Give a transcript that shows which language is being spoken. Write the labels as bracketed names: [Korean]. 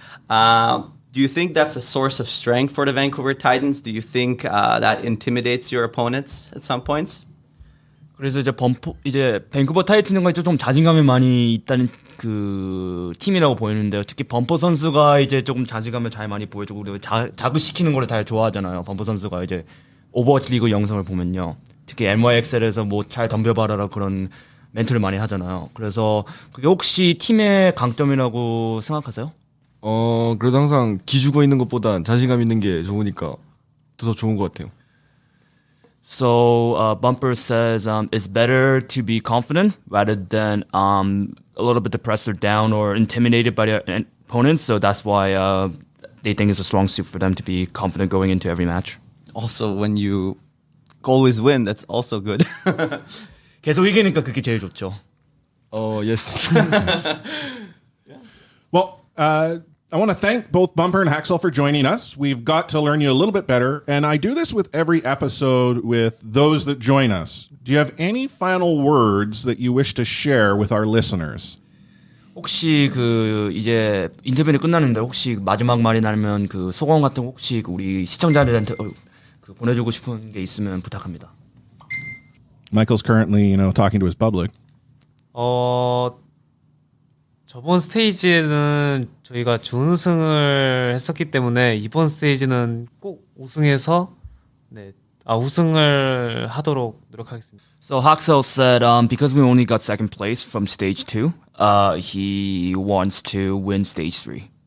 [English] Do you think that's a source of strength for the Vancouver Titans? Do you think that intimidates your opponents at some points? [Korean] 그래서 이제 밴쿠버 타이튼과 좀 자신감이 많이 있다는 그 팀이라고 보이는데요. 특히 범퍼 선수가 이제 조금 자신감을 잘 많이 보여주고 그리고 자극시키는 걸 잘 좋아하잖아요. 범퍼 선수가 이제 오버워치 리그 영상을 보면요. 특히 NYXL에서 뭐 잘 덤벼봐라 그런 멘트를 많이 하잖아요. 그래서 그게 혹시 팀의 강점이라고 생각하세요? 그래도 항상 기죽어 있는 것보단 자신감 있는 게 좋으니까 더 좋은 것 같아요. [English] So Bumper says it's better to be confident rather than a little bit depressed or down or intimidated by their opponents. So that's why they think it's a strong suit for them to be confident going into every match. Also, when you always win, that's also good. [Korean] 계속 이기니까 그게 제일 좋죠. [English] Yes. Well, I want to thank both Bumper and Haksal for joining us. We've got to learn you a little bit better, and I do this with every episode with those that join us. Do you have any final words that you wish to share with our listeners? [Korean] 혹시 그 이제 인터뷰는 끝났는데 혹시 마지막 말이나면 그 소감 같은 거 혹시 우리 시청자들한테 그 보내주고 싶은 게 있으면 부탁합니다. [English] Michael's currently, talking to his public. [Korean] 저번 스테이지에는 저희가 준우승을 했었기 때문에 이번 스테이지는 꼭 우승해서 우승을 하도록 노력하겠습니다. [English] So Haksal said because we only got second place from stage 2, he wants to win stage 3.